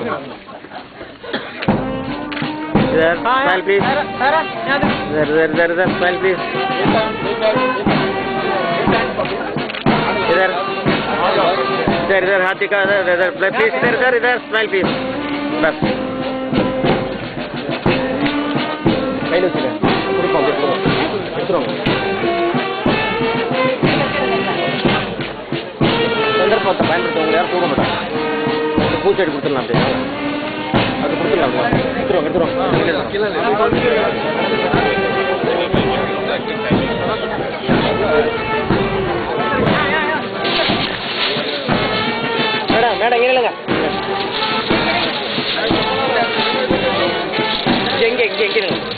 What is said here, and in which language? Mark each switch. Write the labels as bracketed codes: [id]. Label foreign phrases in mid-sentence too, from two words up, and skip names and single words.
[hi] इधर [en] smile please [hi] इधर [en] smile please [hi] इधर हाथ दिखा इधर प्लीज इधर [en] smile please [hi] बस [ta] கையில் வச்சுக்க கொடுப்போம் எடுத்துருவாங்க சந்தர்ப்பத்தை பயன்படுத்தவங்க யாரும் போக மாட்டாங்க பூச்செடி கொடுத்துடலாம் அப்படியே அது கொடுத்துடலாம் எடுத்துருவாங்க மேடம் இங்கே இல்லைங்க எங்கே இல்லைங்க